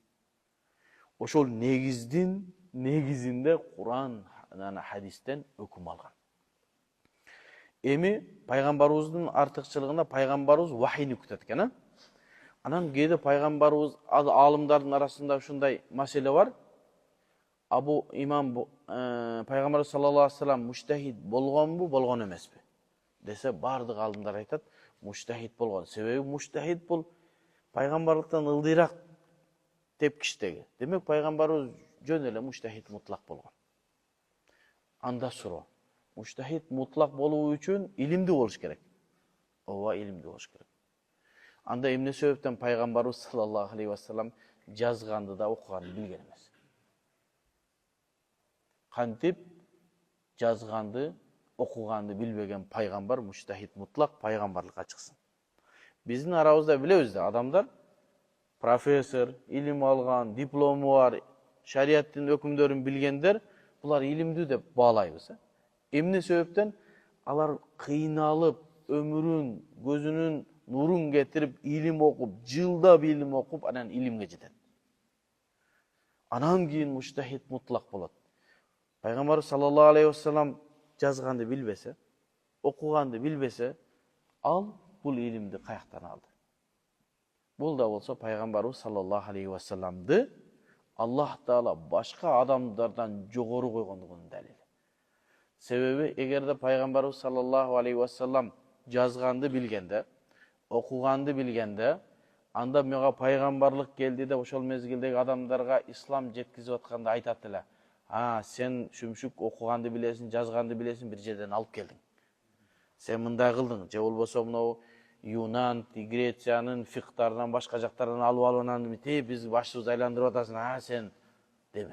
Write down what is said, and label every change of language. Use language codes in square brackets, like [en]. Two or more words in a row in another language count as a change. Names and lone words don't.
[ky] Ошол негиздин негизинде Куран жана хадистен өкүм алган. Эми пайгамбарыбыздын артыкчылыгында пайгамбарыбыз вахийни күтөт экен. Анан кээде пайгамбарыбыз аалымдардын арасында ушундай маселе бар. Абу имам пайгамбар [ar] صلى الله عليه وسلم [ky] муштахид болгонбу, болгон эмеспи десе, бардык аалымдар айтат муштахид болгон. Себеби муштахид бул пайгамбарлыктан ылдыйраак тепкичтеги. Демек пайгамбарыбыз жөн эле [ar] مجتهد مطلق [ky] болгон. Анда суроо. [ar] مجتهد مطلق [ky] болуу үчүн илимдүү болуш керек. Ооба, илимдүү болуш керек. Анда эмне себептен пайгамбарыбыз [ar] صلى الله عليه وسلم [ky] жазганды да окуганды билген эмес? Кантип жазганды, окуганды билбеген пайгамбар [ar] مجتهد مطلق [ky] пайгамбарлыкка чыксын? Биздин арабызда билебиз да, адамдар профессор, илим алган, диплому бар, шариаттын өкүмдөрүн билгендер, булар илимдүү деп баалайбыз. Эмне себептен? Алар кыйналып, өмүрүн, көзүнүн нурун кетирип, илим окуп, жылдап илим окуп, анан илимге жетет. Анан кийин [ar] مجتهد مطلق [ky] болот. Пайгамбар [ar] صلى الله عليه وسلم [ky] жазганды билбесе, окуганды билбесе, ал бул илимди каяктан алды? Бул да болсо пайгамбарыбыз [ar] صلى الله عليه وسلم [ky] Аллах Таала башка адамдардан жогору койгондугунун далили. Себеби эгерде пайгамбарыбыз [ar] صلى الله عليه وسلم [ky] жазганды билгенде, окуганды билгенде, анда мага пайгамбарлык келди деп ошол мезгилдеги адамдарга ислам жеткизип атканда айтат эле: сен шүмшүк окуганды билесиң, жазганды билесиң, бир жерден алып келдиң. Сен мындай кылдың, же болбосо мынау Юнан, Грециянын фикхтарынан башка жактардан алып анан биз башыбызды айландырып атасың, сен демек.